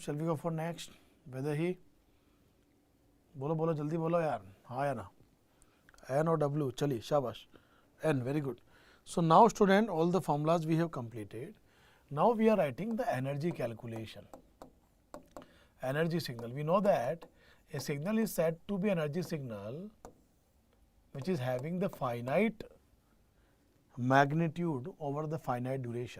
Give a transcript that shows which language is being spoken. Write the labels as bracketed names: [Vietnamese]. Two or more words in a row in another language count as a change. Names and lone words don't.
[English] Shall we go for next? Whether he? [Hindi] बोलो बोलो जल्दी बोलो यार. हाँ या ना? [English] N or W? [Hindi] चलिए शाबाश. [English] N, very good. So now student, all the formulas we have completed. Now we are writing the energy calculation. Energy signal. We know that a signal is said to be energy signal which is having the finite magnitude over the finite duration.